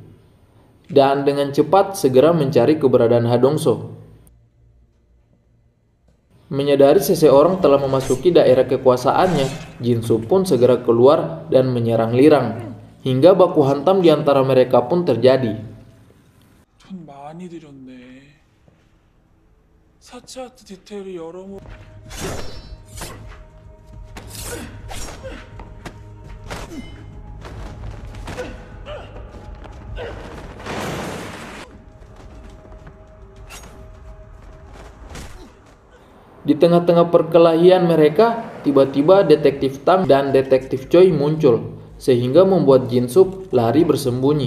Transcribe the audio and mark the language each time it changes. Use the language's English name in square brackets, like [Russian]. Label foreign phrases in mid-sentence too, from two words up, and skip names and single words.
[Indonesian] Dan dengan cepat segera mencari keberadaan Ha-dong-so. Menyadari seseorang telah memasuki daerah kekuasaannya, Jin-sup pun segera keluar dan menyerang Lirang. Hingga baku hantam di antara mereka pun terjadi. [Korean] 돈 많이 들였네. 사치 아트 디테일이 여러 [Indonesian] Di tengah-tengah perkelahian mereka, tiba-tiba Detektif Tang dan Detektif Choi muncul, sehingga membuat Jin-sup lari bersembunyi.